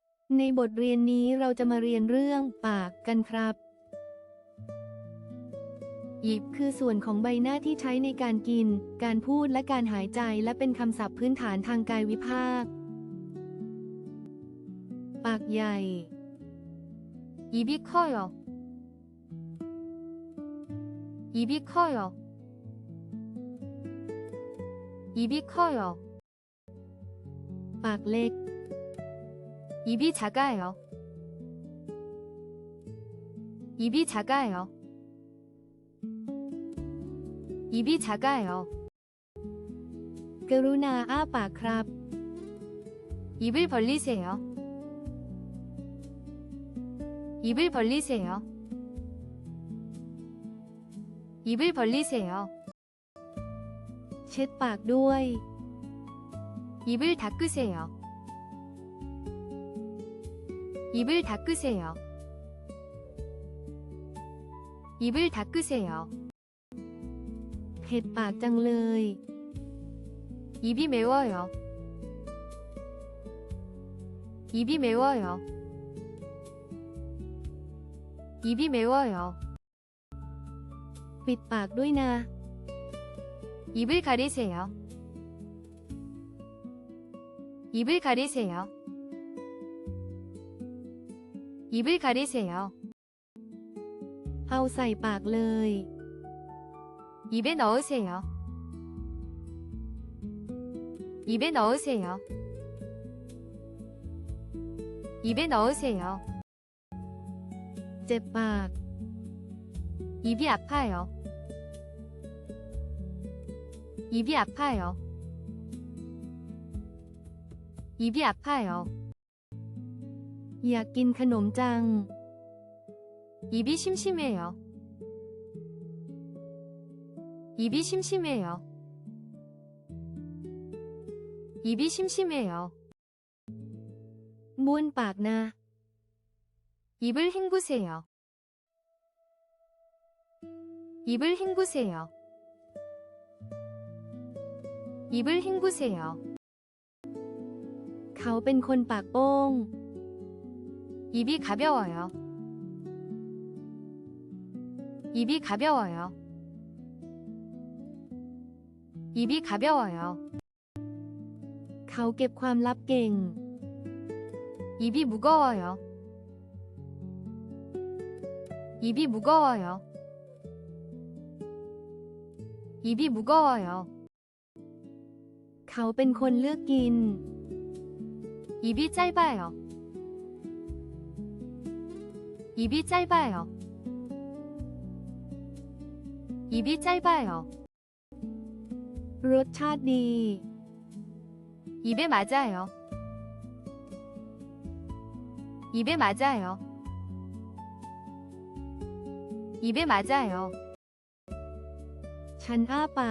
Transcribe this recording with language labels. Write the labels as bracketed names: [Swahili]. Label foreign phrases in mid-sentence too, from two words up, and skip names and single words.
[Thai] ในบทเรียนนี้เราจะมาเรียนเรื่องปากกันครับอิบคือส่วนของใบหน้าที่ใช้ในการกิน การพูดและการหายใจและเป็นคำศัพท์พื้นฐานทางกายวิภาค ปากใหญ่ [Korean] 입이 커요. 입이 커요. 입이 커요. [Thai] ปากเล็ก [Korean] 입이 작아요. 입이 작아요. 입이 작아요. [Thai] กรุณาอ้าปากครับ [Korean] 입을 벌리세요. 입을 벌리세요. 입을 벌리세요. [Thai] เช็ดปากด้วย [Korean] 입을 닦으세요. 입을 닦으세요. 입을 닦으세요. [Thai] เผ็ดปากจังเลย [Korean] 입이 매워요. 입이 매워요. 입이 매워요. [Thai] ปิดปากด้วยนะ [Korean] 입을 가리세요. 입을 가리세요. 입을 가리세요. [Thai] เอาใส่ปากเลย [Korean] 입에 넣으세요. 입에 넣으세요. 입에 넣으세요. [Thai] เจ็บปาก [Korean] 입이 아파요. 입이 아파요. 입이 아파요. [Thai] อยากกินขนมจัง [Korean] 입이 심심해요. 입이 심심해요. 입이 심심해요. [Thai] บ้วนปากนะ [Korean] 입을 헹구세요. 입을 헹구세요. 입을 헹구세요. [Thai] เขาเป็นคนปากโป้ง [Korean] 입이 가벼워요. 입이 가벼워요. 입이 가벼워요. [Thai] เขาเก็บความลับเก่ง [Korean] 입이 무거워요. 입이 무거워요. 입이 무거워요. [Thai] เขาเป็นคนเลือกกิน [Korean] 입이 짧아요. 입이 짧아요. 입이 짧아요. [Thai] รสชาติดี [Korean] 입에 맞아요. 입에 맞아요. 입에 맞아요. [Thai] ฉันอ้าปาก